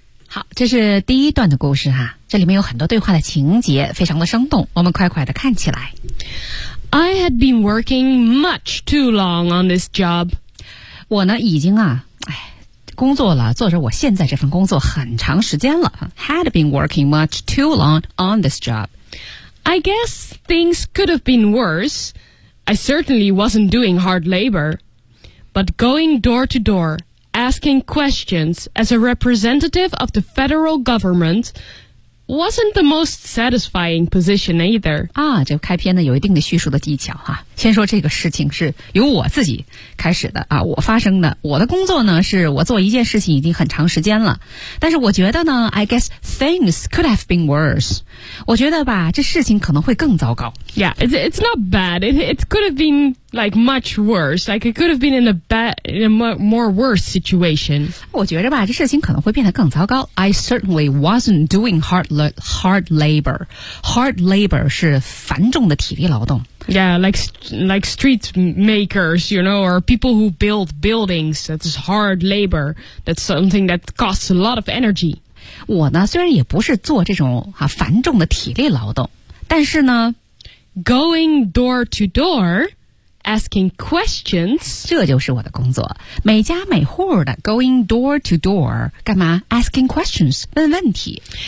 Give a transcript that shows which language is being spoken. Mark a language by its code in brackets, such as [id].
[zh] 好，这是第一段的故事哈，这里面有很多对话的情节，非常的生动，我们快快的看起来。 [en] I had been working much too long on this job. [zh] 我呢已经啊，哎，工作了，做着我现在这份工作很长时间了。 [en] Had been working much too long on this job. I guess things could have been worse. I certainly wasn't doing hard labor, but going door to door, asking questions as a representative of the federal government wasn't the most satisfying position either. [zh] 啊，这开篇呢有一定的叙述的技巧哈、啊。先说这个事情是由我自己开始的啊，我发生的。我的工作呢是我做一件事情已经很长时间了，但是我觉得呢 ， [en] I guess things could have been worse。 [zh] 我觉得吧，这事情可能会更糟糕。 [en] Yeah, it's not bad. It could have been like much worse. Like it could have been in a bad, in a more worse situation. [zh] 我觉得吧，这事情可能会变得更糟糕。 [en] I certainly wasn't doing hard labor. Hard labor [zh] 是繁重的体力劳动。 [en] Yeah, like street makers, you know, or people who build buildings. That is hard labor. That's something that costs a lot of energy. [zh] 我呢，虽然也不是做这种啊繁重的体力劳动，但是呢 [en] ，going door to door, asking questions. [zh] 这就是我的工作，每家每户的 [en] going door to door， [zh] 干嘛 ？ [en] Asking questions， [zh] 问问题。